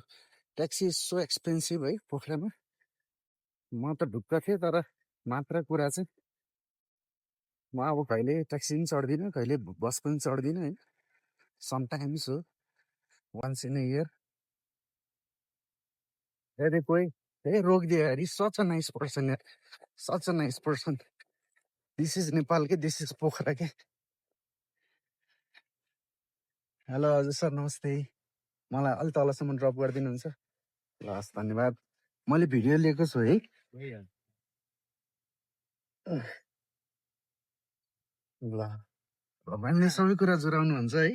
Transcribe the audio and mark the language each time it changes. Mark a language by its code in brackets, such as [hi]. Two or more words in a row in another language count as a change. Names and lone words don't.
[en] taxi is so expensive [ne] है पोखरामा। म त ढुक्क थिएँ, तर मात्र कुरा चाहिँ म अब कहिले ट्याक्सी पनि चढ्दिनँ, कहिले बस पनि चढ्दिनँ होइन। [en] sometimes हो, once in a year। [ne] अरे कोही रोकिदियो [en] यार, such a nice person यार, such a nice person. this is Nepal के, this is Pokhara के। हेलो हजुर सर, नमस्ते। [ne] मलाई अलि तलसम्म ड्रप गरिदिनुहुन्छ? ल हस्, धन्यवाद। मैले भिडियो लिएको छु है। ल भगवान्ले सबै कुरा जुराउनुहुन्छ है।